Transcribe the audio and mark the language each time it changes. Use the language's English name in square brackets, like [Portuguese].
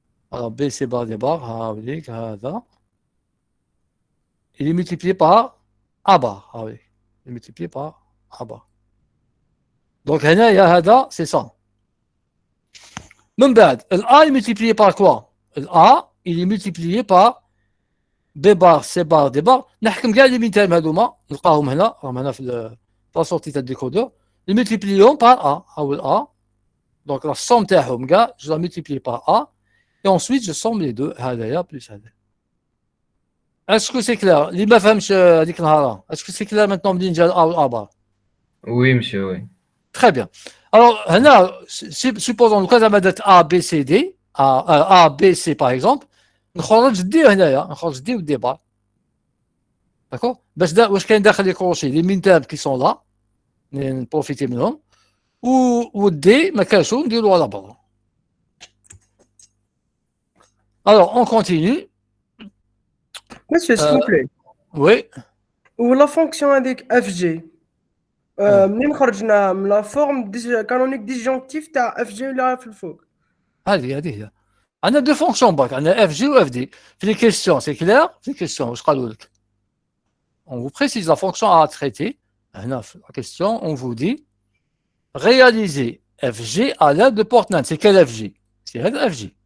[French] Alors, B, C bar, D bar, ah oui, [Arabic] هذا. [French] Il est multiplié par A bar, ah oui. Il est multiplié par A bar. Donc, [Arabic] هذا, [French] c'est ça. [Arabic] من بعد, [French] A est multiplié par quoi? A, il est multiplié par B bar, C bar, D bar. [Arabic] نحكم كاع les min-termes هذوما, نلقاهم هنا, راهم هنا في [French] la sortie [Arabic] تاع الديكودور. [French] Les multiplions par A, [Arabic] أول [French] A. Donc, la somme [Arabic] تاعهم كاع, [French] je la multiplie par A. Et ensuite, je somme les deux, [Arabic] هذايا [French] plus [Arabic] هذا. [French] Est-ce que c'est clair? [Arabic] اللي ما فهمش هذيك النهار. [French] Est-ce que c'est clair maintenant [Arabic] منين جا [French] A و A bar? Oui, monsieur, oui. Très bien. Alors, supposons le cas de A, B, C, D, A, B, C par exemple, [Arabic] نخرج D هنايا, نخرج D [French] ou D bar. D'accord? [Arabic] واش كاين داخل [French] les crochets, les min-termes qui sont là, [Arabic] نبروفيتي منهم, و D ما كانش نديرو على برا. [French] Alors, on continue. Monsieur, s'il vous plaît. Oui. Ou la fonction avec FG. [Arabic] منين خرجنا من لا فورم كانونيك ديسجونكتيف تاع FG اللي في الفوق. هذه هي. [French] On a deux fonctions bac, on a FG ou FD. Puis les questions, c'est clair? Les questions, je crois. On vous précise la fonction à traiter. La question, on vous dit réaliser FG à l'aide de port NAND. C'est quel FG? C'est FG.